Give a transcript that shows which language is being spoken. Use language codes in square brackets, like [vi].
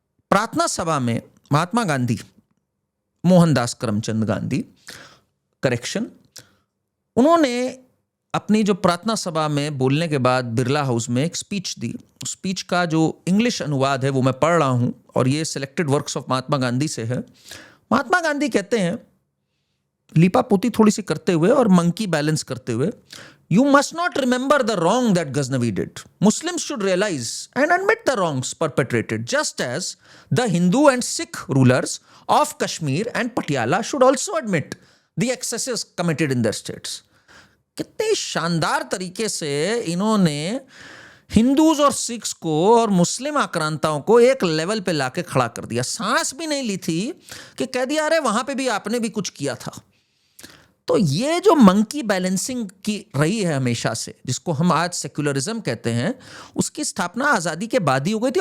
[hi] प्रार्थना सभा में महात्मा गांधी, मोहनदास करमचंद गांधी, करेक्शन, उन्होंने अपनी जो प्रार्थना सभा में बोलने के बाद बिरला हाउस में एक स्पीच दी। स्पीच का जो इंग्लिश अनुवाद है वो मैं पढ़ रहा हूं, और ये selected works of Mahatma Gandhi से है। महात्मा गांधी कहते हैं, लीपा पोती थोड़ी सी करते हुए और मंकी बैलेंस करते हुए, [en] You must not remember the wrong that Ghaznavi did. Muslims should realize and admit the wrongs perpetrated, just as the Hindu and Sikh rulers of Kashmir and Patiala should also admit the excesses committed in their states. [hi] कितने शानदार तरीके से इन्होंने Hindus और Sikhs को और मुस्लिम आक्रांताओं को एक लेवल पे लाके खड़ा कर दिया। सांस भी नहीं ली थी कि कह दिया अरे वहां पे भी आपने भी कुछ किया था। तो ये जो मंकी बैलेंसिंग की रही है हमेशा से, जिसको हम आज सेक्युलरिज्म कहते हैं, उसकी स्थापना आज़ादी के बाद ही हो गई थी।